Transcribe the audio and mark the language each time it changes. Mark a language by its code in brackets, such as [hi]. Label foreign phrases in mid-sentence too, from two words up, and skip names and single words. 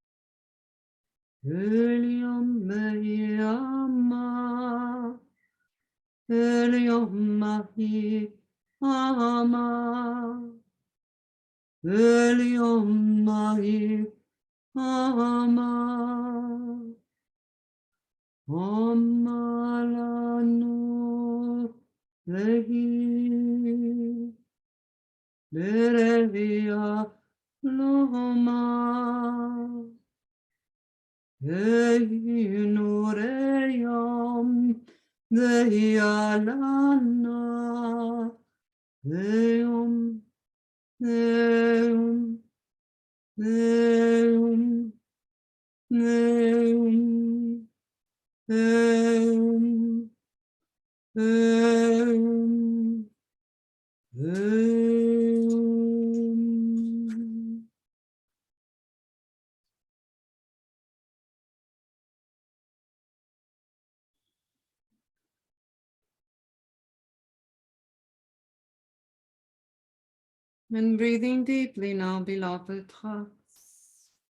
[en] Helium Meyama Helium Mahi Ama Helium Mahi Ama Amalanu Lehi Lerevia Loma Nureyam Deyalana Deum Deum Deum Deum Deum Deum Deum. And breathing deeply now, beloved hearts.